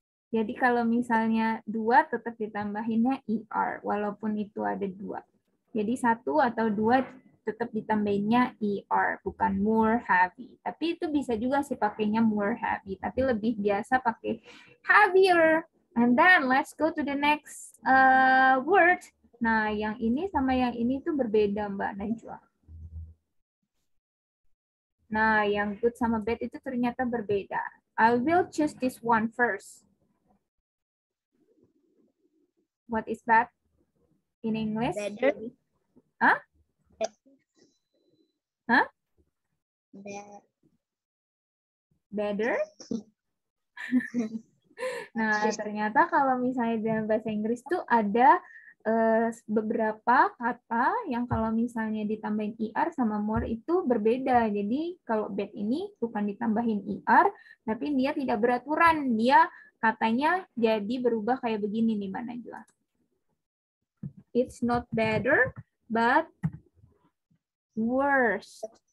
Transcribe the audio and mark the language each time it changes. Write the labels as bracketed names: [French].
[Indonesian] Jadi kalau misalnya 2 tetap ditambahinnya ER, walaupun itu ada 2. Jadi 1 atau 2 tetap ditambahinnya ER, bukan more heavy. Tapi itu bisa juga sih pakainya more heavy, tapi lebih biasa pakai heavier. [English] And then let's go to the next word. [Indonesian] Nah, yang ini sama yang ini tuh berbeda, Mbak Najwa. Nah, yang good sama bad itu ternyata berbeda. [English] I will choose this one first. What is that in English? Better. Huh? Huh? Better? [Indonesian] Nah, ternyata kalau misalnya dalam bahasa Inggris tuh ada beberapa kata yang kalau misalnya ditambahin ER sama more itu berbeda. Jadi kalau bad ini bukan ditambahin ER, tapi dia tidak beraturan. Dia katanya jadi berubah kayak begini nih, Mbak Najwa. [English] It's not better, but worse.